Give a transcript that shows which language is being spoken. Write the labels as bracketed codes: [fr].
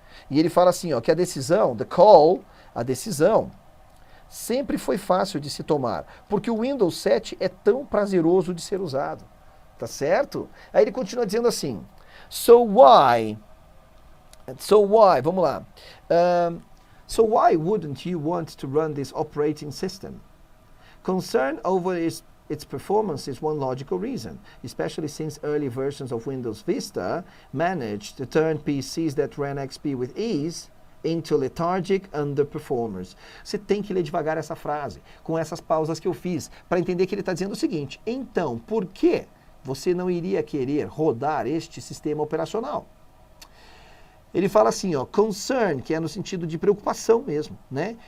[pt] E ele fala assim, que a decisão, the call, a decisão, sempre foi fácil de se tomar, porque o Windows 7 é tão prazeroso de ser usado. Tá certo? Aí ele continua dizendo assim, so why, vamos lá. [en] So why wouldn't you want to run this operating system? Concern over its performance is one logical reason, especially since early versions of Windows Vista managed to turn PCs that ran XP with ease into lethargic underperformers. [pt] Você tem que ler devagar essa frase, com essas pausas que eu fiz, para entender que ele está dizendo o seguinte, então, por que você não iria querer rodar este sistema operacional? Ele fala assim, concern, que é no sentido de preocupação mesmo, né?